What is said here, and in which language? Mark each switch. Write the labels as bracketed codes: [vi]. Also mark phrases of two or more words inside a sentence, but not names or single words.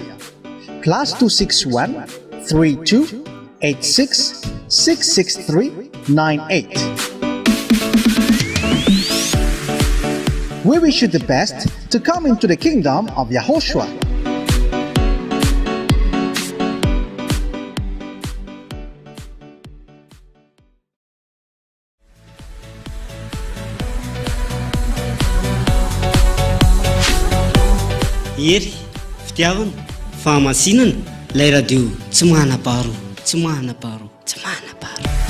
[en] +261 32 86 663 98. We wish you the best to come into the kingdom of YAHOSHUAH. [mg] Ery, fitiavana, fahamasinana, lay radio tsy manam-paharo, tsy manam-paharo, tsy manam-paharo.